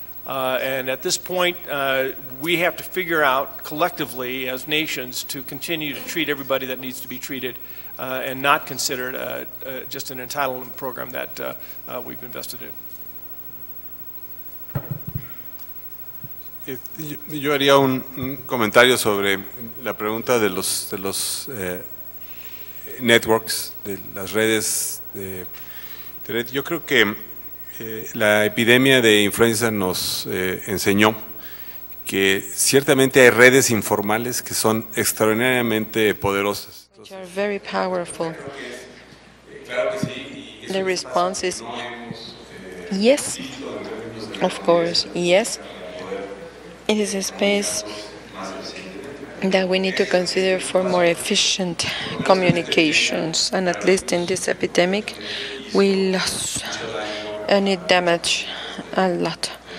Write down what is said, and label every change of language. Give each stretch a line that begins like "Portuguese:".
English: And at this point, we have to figure out collectively as nations to continue to treat everybody that needs to be treated and not consider it just an entitlement program that we've invested in.
Spanish: Yo haría un comentario sobre la pregunta de los networks, de las redes de Internet. Yo creo que la epidemia de influenza nos enseñó que ciertamente hay redes informales que son extraordinariamente poderosas.
English: Which are very powerful. The response is yes, of course, yes. It is a space that we need to consider for more efficient communications, and at least in this epidemic, we lost and it damaged a lot.